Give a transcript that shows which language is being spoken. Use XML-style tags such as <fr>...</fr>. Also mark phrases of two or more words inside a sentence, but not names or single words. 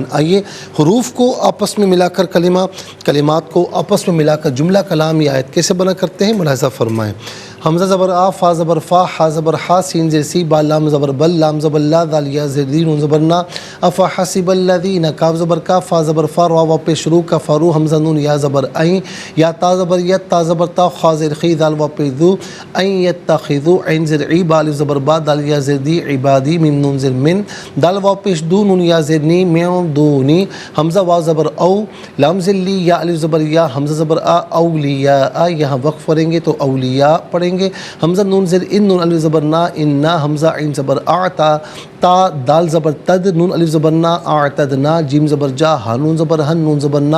<ur>آئیے حروف کو آپس میں ملا کر کلمات کو آپس میں ملا کر جملہ کلام یا آیت کیسے بنا کرتے ہیں ملاحظہ فرمائیں۔ حمزہ زبر آ، فا زبر فا، ہا زبر ہا، سین زیر سی، با لام زبر بل، لام زبر لا، دال یا زیر دی، نون زبر نا، افا</ur> <ar>حسب الذین،</ar> <ur>کاف زبر کا، فا زبر فا، را واو پیش رو، کفروا، حمزہ نون یا زبر عین، یا تا زبر یت، تا زبر تا، خا زیر خی، دال واو پیش دو، عین یتخذوا، عین زیر ای، با الف زبر با، دال یا زیر دی، عبادی، میم نون زیر من، دال واو پیش دو، نون یا زیر نی،</ur> <ar>من دونی،</ar> <ur>حمزہ واو زبر او، لام زیر لی، یا الف زبر یا، حمزہ زبر آ، اولیاء، یہاں وقف کریں گے تو اولیاء پڑھیں پڑھیں گے حمزہ نون زیر ان نون الف زبر نا انا حمزہ عین زبر اعتا تا دال زبر تد نون الف زبر نا اعتدنا جیم زبر جا ہا نون زبر ہن نون زبر نا</ur>